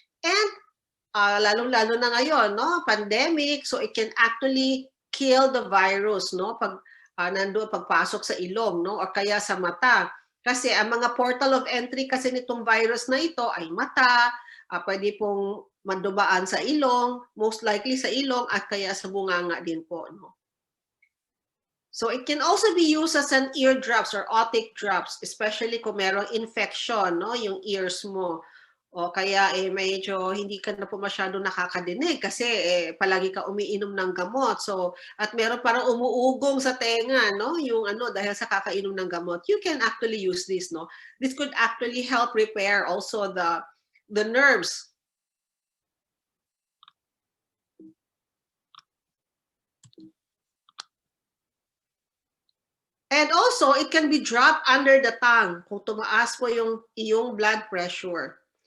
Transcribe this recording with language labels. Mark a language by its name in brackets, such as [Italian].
[Filipino] And lalong-lalo na ngayon, no, pandemic, [English] so it can actually kill the virus, [Filipino] no, pag nandoon pagpasok sa ilong, no, o kaya sa mata. Kasi ang mga portal of entry kasi nitong virus na ito ay mata, pwede pong mandubaan sa ilong, [English] most likely [Filipino] sa ilong at kaya sa bunganga din po, no. [English] So it can also be used as an ear drops or otic drops, especially [Filipino] kung merong infection, no, yung ears mo. O kaya medyo hindi ka na po masyado nakakadinig kasi palagi ka umiinom ng gamot. So at meron parang umuugong sa tenga, no, yung dahil sa kakainom ng gamot. [English] You can actually use this, no. This could actually help repair also the nerves. And also, it can be dropped under the tongue [Filipino] kung tumaas po yung iyong [English] blood pressure.